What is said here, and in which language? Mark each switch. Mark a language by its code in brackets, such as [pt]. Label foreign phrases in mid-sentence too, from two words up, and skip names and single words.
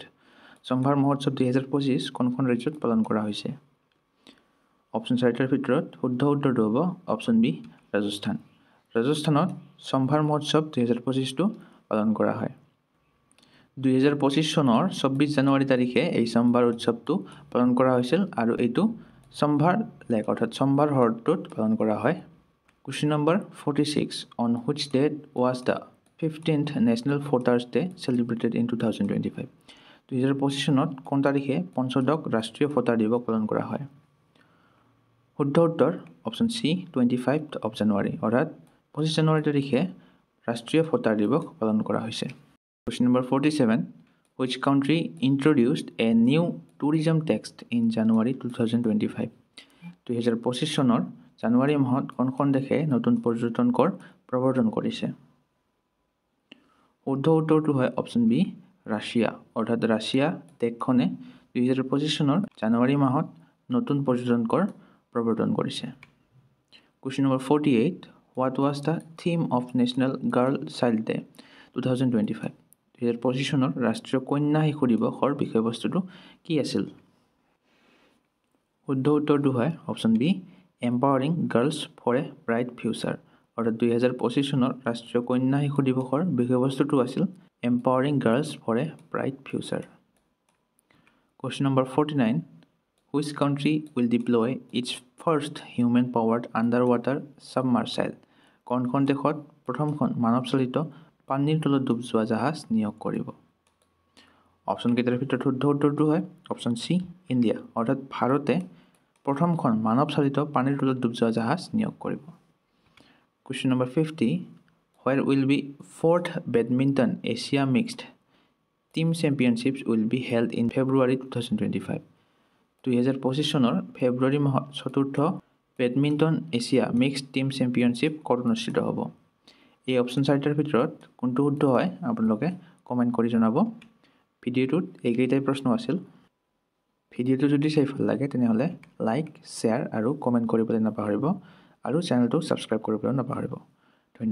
[as] সম্ভাৰ মহোৎসৱ 2025 কোনখন ৰাজ্যত পালন কৰা হৈছে? অপশ্যন চাৰিটাৰ ভিতৰত শুদ্ধ উত্তৰটো হ'ব অপশ্যন বি ৰাজস্থান। ৰাজস্থানত সম্ভাৰ মহোৎসৱ 2025টো পালন কৰা হয়। 2025 চনৰ 24 জানুৱাৰী তাৰিখে এই সম্ভাৰ উৎসৱটো পালন কৰা হৈছিল আৰু এইটো সম্ভাৰ লেক অৰ্থাৎ সম্ভাৰ হ্ৰদটোত পালন কৰা হয়। [en] Question number 46. On which date was the 15th National Voters Day celebrated in 2025? [as] 2025 চনত কোন তাৰিখে পঞ্চদশ ৰাষ্ট্ৰীয় ভোটাৰ দিৱস পালন কৰা হয়? শুদ্ধ উত্তৰ অপশ্যন চি [en] 25th of January [as] অৰ্থাৎ 25 জানুৱাৰী তাৰিখে ৰাষ্ট্ৰীয় ভোটাৰ দিৱস পালন কৰা হৈছে। [en] Question number 47. Which country introduced a new tourism tax in January 2025? [as] 2025 চনৰ জানুৱাৰী মাহত কোনখন দেশে নতুন পৰ্যটন কৰ প্ৰৱৰ্তন কৰিছে? শুদ্ধ উত্তৰটো হয় অপশ্যন বি ৰাছিয়া অৰ্থাৎ ৰাছিয়া দেশখনে 2025 চনৰ জানুৱাৰী মাহত নতুন পৰ্যটন কৰ প্ৰৱৰ্তন কৰিছে। [en] Question number 48. What was the theme of National Girl Child Day 2025? [as] 2025 চনৰ ৰাষ্ট্ৰীয় কন্যা শিশু দিৱসৰ বিষয়বস্তুটো কি আছিল? শুদ্ধ উত্তৰটো হয় অপশ্যন বি [en] Empowering Girls for a Bright Future [as] অৰ্থাৎ 2025 চনৰ ৰাষ্ট্ৰীয় কন্যা শিশু দিৱসৰ বিষয়বস্তুটো আছিল [en] Empowering Girls for a Bright Future. Question number 49. Which country will deploy its first human powered underwater submersible? [as] কোনখন দেশত প্ৰথমখন মানৱচালিত পানীৰ তলত ডুব যোৱা জাহাজ নিয়োগ কৰিব? অপশ্যন কেইটাৰ ভিতৰত শুদ্ধ উত্তৰটো হয় অপশ্যন চি ইণ্ডিয়া অৰ্থাৎ ভাৰতে প্ৰথমখন মানৱচালিত পানীৰ তলত ডুব যোৱা জাহাজ নিয়োগ কৰিব। [en] Question number 50. Where will be 4th Badminton Asia Mixed Team Championships will be held in February 2025? [as] 2025 চনৰ ফেব্ৰুৱাৰী মাহত চতুৰ্থ বেডমিণ্টন এছিয়া মিক্সড টিম চেম্পিয়নশ্বিপ ক'ত অনুষ্ঠিত হ'ব? এই অপশ্যন চাৰিটাৰ ভিতৰত কোনটো শুদ্ধ হয় আপোনালোকে কমেণ্ট কৰি জনাব। ভিডিঅ'টোত এইকেইটাই প্ৰশ্ন আছিল। ভিডিঅ'টো যদি চাই ভাল লাগে তেনেহ'লে [en] like share [as] আৰু কমেণ্ট কৰিবলৈ নাপাহৰিব আৰু চেনেলটো ছাবস্ক্ৰাইব কৰিবলৈ নাপাহৰিব।